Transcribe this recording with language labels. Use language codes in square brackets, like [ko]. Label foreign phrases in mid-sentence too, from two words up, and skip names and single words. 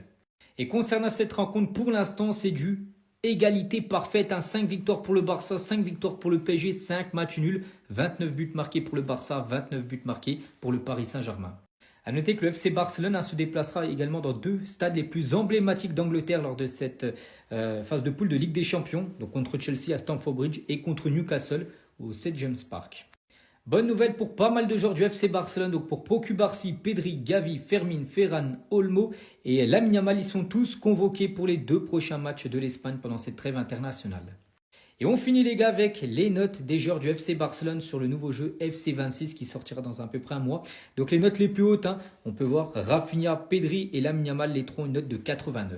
[fr] Et concernant cette rencontre, pour l'instant, c'est du égalité parfaite, 5 victoires pour le Barça, 5 victoires pour le PSG, 5 matchs nuls, 29 buts marqués pour le Barça, 29 buts marqués pour le Paris Saint-Germain. A noter que le FC Barcelone se déplacera également dans 2 stades les plus emblématiques d'Angleterre lors de cette phase de poule de Ligue des Champions, donc contre Chelsea à Stamford Bridge et contre Newcastle au St James Park. Bonne nouvelle pour pas mal de joueurs du FC Barcelone, donc pour Pau Cubarsí, Pedri, Gavi, Fermin, Ferran, Olmo et Lamine Yamal, ils sont tous convoqués pour les 2 prochains matchs de l'Espagne pendant cette trêve internationale. Et on finit les gars avec les notes des joueurs du FC Barcelone sur le nouveau jeu FC 26 qui sortira dans à peu près un mois. Donc les notes les plus hautes, on peut voir Rafinha, Pedri et Lamine Yamal, les trois ont une note de 89.